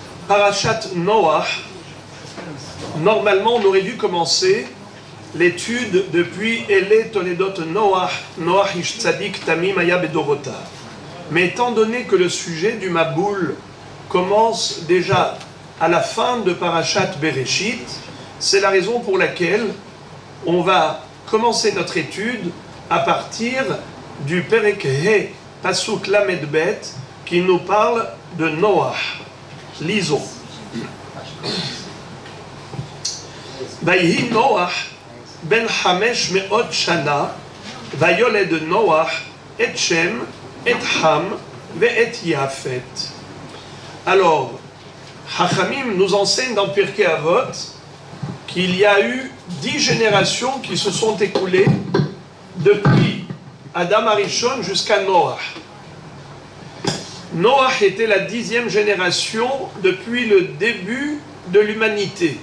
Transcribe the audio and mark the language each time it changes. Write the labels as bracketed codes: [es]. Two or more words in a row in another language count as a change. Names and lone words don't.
[fr] Parashat Noach, normalement on aurait dû commencer l'étude depuis [he] אלה תולדות נח נח איש צדיק תמים היה בדורותיו. [fr] Mais étant donné que le sujet du Maboul commence déjà à la fin de Parashat Bereshit, c'est la raison pour laquelle on va commencer notre étude à partir du [he] פרק ה׳ פסוק ל״ב, [fr] qui nous parle de Noach. Lisons. [he] ויהי נח בן חמש מאות שנה ויולד נח את שם את חם ואת יפת. [fr] Alors, Chachamim nous enseigne dans Pirkei Avot qu'il y a eu 10 générations qui se sont écoulées depuis [he] אדם הראשון [fr] jusqu'à Noach. Noach était la 10e génération depuis le début de l'humanité.